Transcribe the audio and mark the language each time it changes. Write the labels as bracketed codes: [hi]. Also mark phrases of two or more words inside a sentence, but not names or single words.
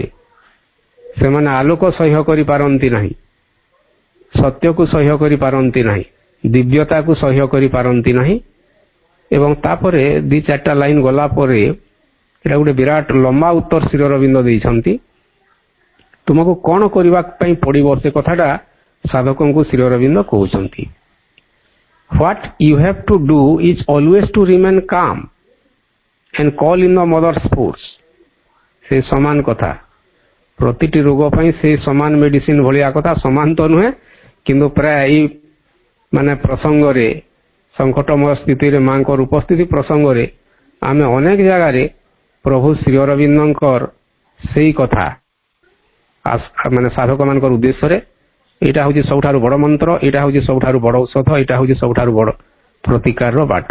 [or] ସେମାନେ ଆଲୋକ ସହ୍ୟ କରିପାରନ୍ତି ନାହିଁ, ସତ୍ୟକୁ ସହ୍ୟ କରିପାରନ୍ତି ନାହିଁ, ଦିବ୍ୟତାକୁ ସହ୍ୟ କରିପାରନ୍ତି ନାହିଁ। ଏବଂ ତାପରେ 2-4ଟା ଲାଇନ ଗଲା ପରେ ଏଇଟା ଗୋଟେ ବିରାଟ ଲମ୍ବା ଉତ୍ତର ଶ୍ରୀ ଅରବିନ୍ଦ ଦେଇଛନ୍ତି। ତୁମକୁ କ'ଣ କରିବା ପାଇଁ ପଡ଼ିବ ସେ କଥାଟା ସାଧକଙ୍କୁ ଶ୍ରୀ ଅରବିନ୍ଦ କହୁଛନ୍ତି। [en] What you have to do is always to remain calm and call in the mother's force। [or] ସେ ସମାନ କଥା, ପ୍ରତିଟି ରୋଗ ପାଇଁ ସେ ସମାନ ମେଡିସିନ ଭଳିଆ କଥା, ସମାନ ତ ନୁହେଁ କିନ୍ତୁ ପ୍ରାୟ ଏଇ ମାନେ ପ୍ରସଙ୍ଗରେ, ସଙ୍କଟମୟ ସ୍ଥିତିରେ ମାଙ୍କର ଉପସ୍ଥିତି ପ୍ରସଙ୍ଗରେ ଆମେ ଅନେକ ଜାଗାରେ ପ୍ରଭୁ ଶ୍ରୀ ଅରବିନ୍ଦଙ୍କର ସେଇ କଥା ମାନେ ସାଧକମାନଙ୍କର ଉଦ୍ଦେଶ୍ୟରେ, ଏଇଟା ହେଉଛି ସବୁଠାରୁ ବଡ଼ ମନ୍ତ୍ର, ଏଇଟା ହେଉଛି ସବୁଠାରୁ ବଡ଼ ଔଷଧ, ଏଇଟା ହେଉଛି ସବୁଠାରୁ ବଡ଼ ପ୍ରତିକାରର ବାଟ।